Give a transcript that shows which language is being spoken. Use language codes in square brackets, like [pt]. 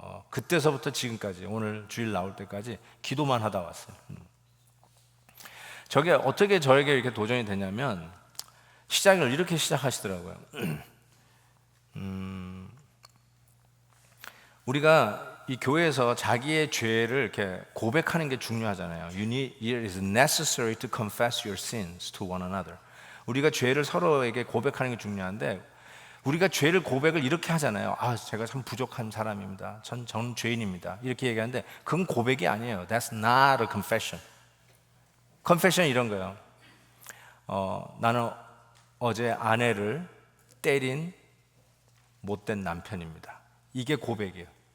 [ko] 그때서부터 지금까지 오늘 주일 나올 때까지 기도만 하다 왔어요. 저게 어떻게 저에게 이렇게 도전이 되냐면 시작을 이렇게 시작하시더라고요. 우리가 이 교회에서 자기의 죄를 이렇게 고백하는 게 중요하잖아요. [en] It is necessary to confess your sins to one another. [ko] 우리가 죄를 서로에게 고백하는 게 중요한데 우리가 죄를 고백을 이렇게 하잖아요. 제가 참 부족한 사람입니다. 전 죄인입니다. 이렇게 얘기하는데 그건 고백이 아니에요. [en] That's not a confession. confession [ko] 이런 거예요. 나는 어제 아내를 때린 못된 남편입니다. 이게 고백이에요.